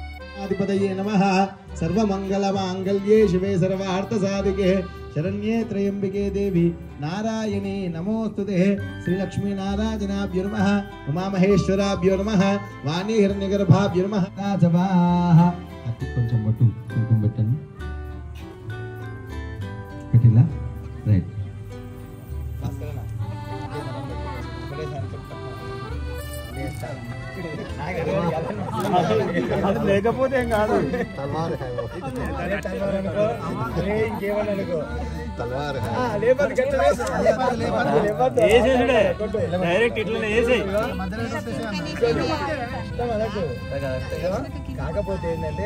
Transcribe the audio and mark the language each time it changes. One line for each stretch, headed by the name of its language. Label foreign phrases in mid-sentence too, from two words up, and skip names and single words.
Sanskrit: आदिपतये नमः। सर्वमंगलमांगल्ये शिवे सर्वार्थसाधिके शरण्ये त्र्यंबिके देवी नारायणे नमोस्तुते। श्रीलक्ष्मी नारायणाभ्यो नमः। उमामहेश्वराभ्यो नमः। वाणी हिरण्यगर्भाभ्यो नमः। राजवाः अति
Telugu: కొంచెం బట్టు కుంకుమ పెట్టండి పెట్టిలా రైట్ లేకపోతే ఏం కాదు కాకపోతే ఏంటంటే